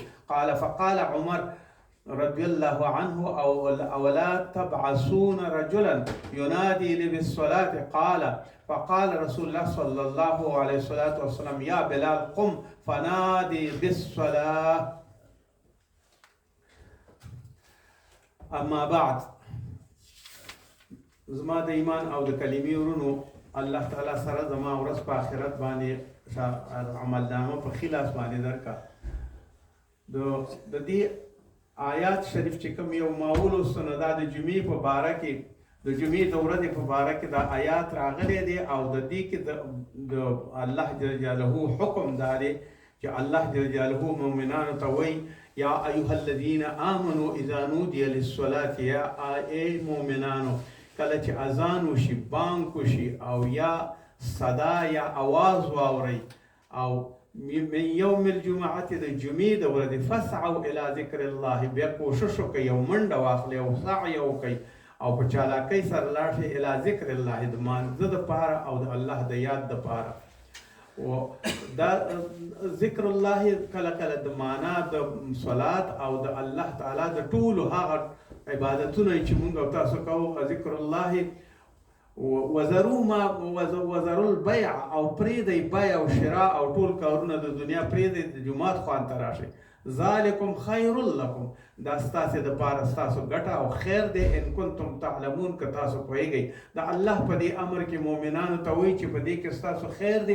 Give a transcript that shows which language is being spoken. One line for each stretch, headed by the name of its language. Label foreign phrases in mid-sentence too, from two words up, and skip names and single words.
Arabic: فقال عمر رضي الله عنه: أولا تبعثون رجلا ينادي لي بالصلاة؟ فقال رسول الله صلى الله عليه الصلاة والسلام: يا بلال قم فنادي بالصلاة. أما بعد،
Pashto: زما د ایمان او د کلمې ورونو، الله تعالی سره زما ورځ په آخرت باندې عملنامه په خلاص باندې درکا. د دې آیات شریف چې کوم یو ماولو سندا د جمعې په باره کې د جمعې د ورځې په باره کې دا آیات راغلي دي او د دې کې د الله
Arabic: جل جلاله
Pashto: حکم دا دی چې الله
Arabic: جل جلاله
Pashto: مؤمنانو ته وایي:
Arabic: یا ایها الذین آمنوا اذا نودي للصلاة،
Pashto: یا ای مؤمنانو کله چې اذان وشي، بانک وشي او یا صدا یا आवाज واوري او
Arabic: من یوم الجمعه
Pashto: د جمعې د ورځې
Arabic: فسعوا الى ذکر الله،
Pashto: بیا کوشش وکړئ یو منډه واخلئ او سعی وکړئ او په چالاکۍ سره لاړ شئ
Arabic: الى ذکر الله،
Pashto: د مانځه دپاره او د الله د یاد دپاره. دا
Arabic: ذکر الله
Pashto: کله کله د معنا د صلات او د الله تعالی د ټولو هغه عبادتونه چې موږ او تاسو کوو،
Arabic: ذکر الله وذروا البيع
Pashto: او پریدئ بیع او شراء او ټول کارونه د دنیا پریدئ، د جومات خوان ته راشئ.
Arabic: ذالکم خیر لکم،
Pashto: دا ستاسې دپاره ستاسو ګټه او خیر دی.
Arabic: ان کنتم تعلمون،
Pashto: که تاسو پوهیږئ. د الله په دې امر کې مؤمنانو ته وایي چې په دې کې ستاسو خیر دی.